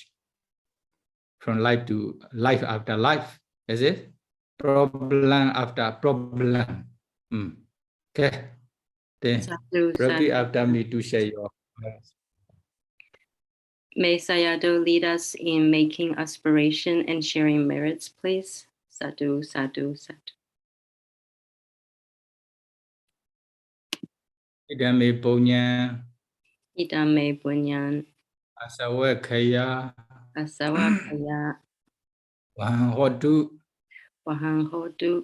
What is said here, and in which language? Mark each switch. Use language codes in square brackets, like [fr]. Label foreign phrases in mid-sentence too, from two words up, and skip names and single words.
[en] From life to life after life, is it? Problem after problem. Okay. Then repeat after me to share your. May Sayadaw lead us in making aspiration and sharing merits, please. [pi] Sadhu, sadhu, sadhu. Idame punya. Idame punyan. Asawakaya. Asawakaya. Wahanhodu. Wahanhodu.